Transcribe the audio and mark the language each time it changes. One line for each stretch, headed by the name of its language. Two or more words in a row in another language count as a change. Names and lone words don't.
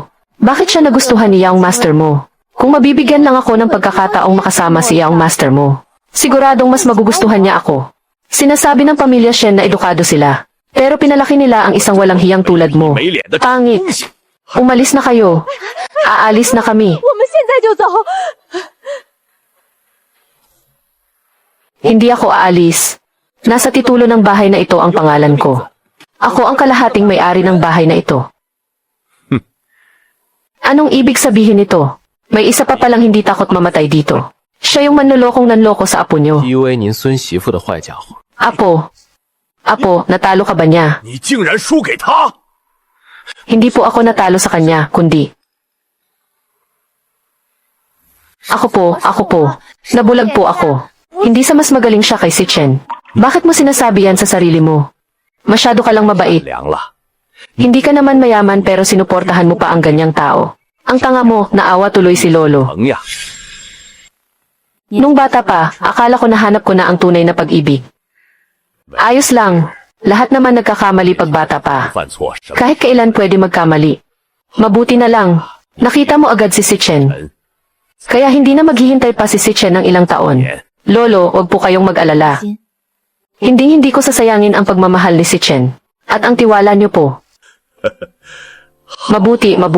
Filipino: Bakit siya nagustuhan ni
English: Young Master
Filipino: mo? Kung mabibigyan lang ako ng pagkakataong makasama si
English: Young Master
Filipino: mo, siguradong mas magugustuhan niya ako. Sinasabi ng pamilya Shen na edukado sila. Pero pinalaki nila ang isang walang hiyang tulad mo.
Chinese: 没脸的
Filipino: Pangit. Umalis na kayo. Aalis na kami.
Chinese: 我们现在就走。
Filipino: Hindi ako aalis. Nasa titulo ng bahay na ito ang pangalan ko. Ako ang kalahating may-ari ng bahay na ito. Anong ibig sabihin nito? May isa pa palang hindi takot mamatay dito. Siya yung manlolokong nanloko sa apo nyo.
Chinese: ，PUA 您孙媳妇的坏家伙。
Filipino: Apo. Apo, natalo ka ba niya?
Chinese: 你竟然输给他！
Filipino: Hindi po ako natalo sa kanya, kundi... Ako po. Nabulag po ako. Hindi sa mas magaling siya kay si Chen. Bakit mo sinasabi yan sa sarili mo? Masyado ka lang mabait.
Chinese: 凉了，
Filipino: Hindi ka naman mayaman pero sinuportahan mo pa ang ganyang tao. Ang tanga mo, naawa tuloy si Lolo.
Chinese: 疼呀！
Filipino: Nung bata pa, akala ko nahanap ko na ang tunay na pag-ibig. Ayos lang. Lahat naman nagkakamali pag bata pa.
Chinese: 犯错什么
Filipino: Kahit kailan pwede magkamali. Mabuti na lang. Nakita mo agad si Chen.
Chinese: 人？
Filipino: Kaya hindi na maghihintay pa si Chen ng ilang taon. Lolo, wag po kayong mag-alala. Hindi ko sasayangin ang pagmamahal ni Chen. At ang tiwala niyo po. Mabuti.